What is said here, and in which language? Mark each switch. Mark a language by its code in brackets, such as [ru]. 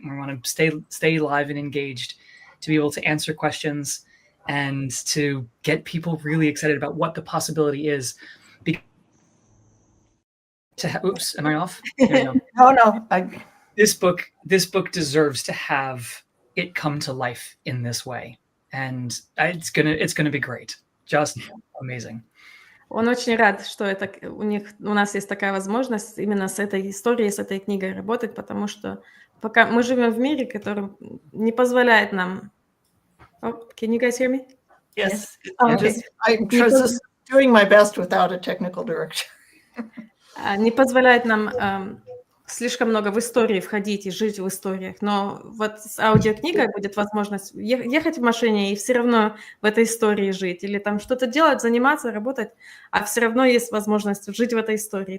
[en] And we want to stay live and engaged to be able to answer questions and to get people really excited about what the possibility is. Oops, am I off? There we go. No. This book deserves to have it come to life in this way, and it's gonna be great, just amazing. [ru] Он очень рад, что у нас есть такая возможность именно с этой историей, с этой книгой работать, потому что пока мы живем в мире, который не позволяет нам. [en] Oh, can you guys hear me? Yes. Oh, okay. I'm just doing my best without a technical director. [ru] Не позволяет нам слишком много в истории входить и жить в историях. Но вот с аудиокнигой будет возможность ехать в машине и все равно в этой истории жить. Или там что-то делать, заниматься, работать, а все равно есть возможность жить в этой истории.